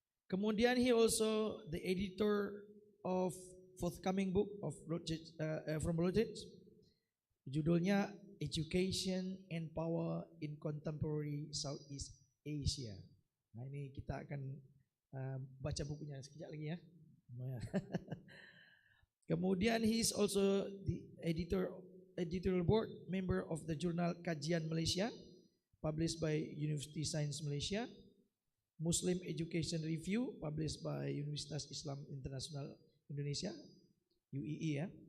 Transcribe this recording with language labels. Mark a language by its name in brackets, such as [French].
[Indonesian] Kemudian [English] he also the editor of forthcoming book of from Routledge. [Indonesian] Judulnya Education and Power in Contemporary Southeast Asia. Nah ini kita akan baca bukunya sekejap lagi ya. Kemudian [English] he is also the editorial board member of the journal Kajian Malaysia, published by University Science Malaysia, Muslim Education Review, published by Universitas Islam Internasional Indonesia, UII ya.